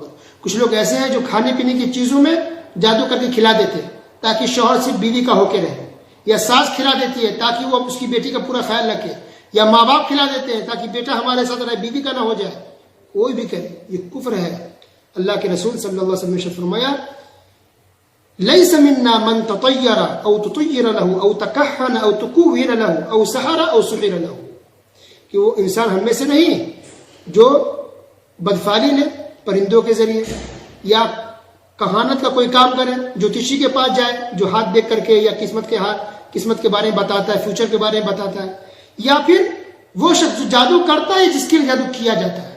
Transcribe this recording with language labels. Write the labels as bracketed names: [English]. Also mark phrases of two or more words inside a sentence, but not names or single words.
[Urdu] کچھ لوگ ایسے ہیں جو کھانے پینے کی چیزوں میں جادو کر کے کھلا دیتے ہیں تاکہ شوہر صرف بیوی کا ہو کے رہے، یا ساس کھلا دیتی ہے تاکہ وہ اس کی بیٹی کا پورا خیال رکھے، یا ماں باپ کھلا دیتے ہیں تاکہ بیٹا ہمارے ساتھ رہے، بیوی کا نہ ہو جائے. کوئی بھی کرے یہ کفر ہے. اللہ کے رسول [Arabic] صلی اللہ علیہ وسلم [Urdu] نے فرمایا [Arabic] لیس منا من تطیر او تطیر له او تکہن او تکوہن له او سحر او سحر له، [Urdu] کہ وہ انسان ہم میں سے نہیں جو بدفعلی لے پرندوں کے ذریعے، یا کہانت کا کوئی کام کرے، جوتشی کے پاس جائے جو ہاتھ دیکھ کر کے یا قسمت کے بارے میں بتاتا ہے، فیوچر کے بارے میں بتاتا ہے، یا پھر وہ شخص جو جادو کرتا ہے جس کے لیے جادو کیا جاتا ہے.